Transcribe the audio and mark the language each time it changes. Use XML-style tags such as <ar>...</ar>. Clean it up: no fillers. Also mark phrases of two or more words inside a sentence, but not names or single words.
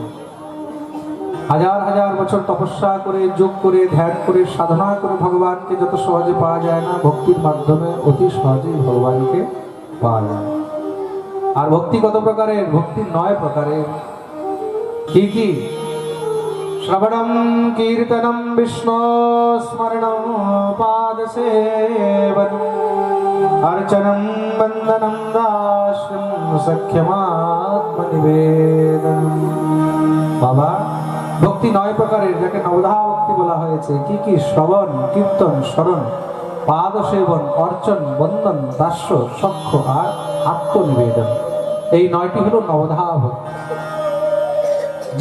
<bn>হাজার হাজার বছর তপস্যা করে, যোগ করে, ধ্যান করে, সাধনা করে ভগবানকে যত সহজে পাওয়া যায় না, ভক্তির মাধ্যমে অতি সহজেই ভগবানকে পাওয়া যায়। আর ভক্তি কত প্রকারের? ভক্তি 9 প্রকারের। কি কি?</bn> <sa>শ্রবণম কীর্তনম বিষ্ণু স্মরণম পাদ সেবনম अर्चनं वंदनं दास्यं सख्यमात्मनिवेदनम।</sa> <bn>বাবা, ভক্তি 9 প্রকারের, যাকে নবধা ভক্তি বলা হয়েছে। কি কি? শ্রবণ, কীর্তন, স্মরণ, পাদ সেবন, অর্চন, বন্দন, দাস্য, সখ্য আর আত্মনিবেদন। এই 9টি হলো নবধা ভক্তি।</bn>